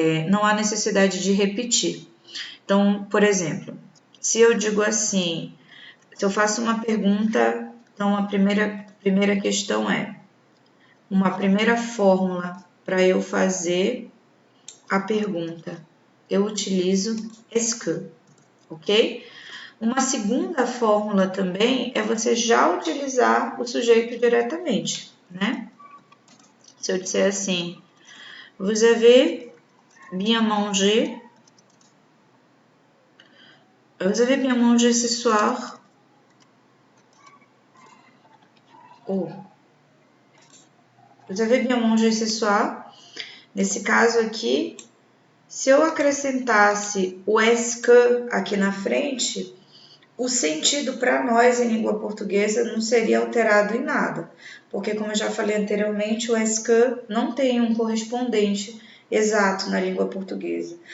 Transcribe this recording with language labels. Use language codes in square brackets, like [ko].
[pt] Não há necessidade de repetir. Então, por exemplo, se eu digo assim, se eu faço uma pergunta, então a primeira questão é uma primeira fórmula para eu fazer a pergunta. Eu utilizo est-ce que, ok? Uma segunda fórmula também é você já utilizar o sujeito diretamente, né? Se eu disser assim, [fr] vous avez bien mangé? Vous avez bien mangé ce soir? Ou vous avez bien mangé ce soir? [pt] Nesse caso aqui, se eu acrescentasse o est-ce que aqui na frente, o sentido para nós em língua portuguesa não seria alterado em nada, porque como eu já falei anteriormente, o est-ce que não tem um correspondente exato na língua portuguesa.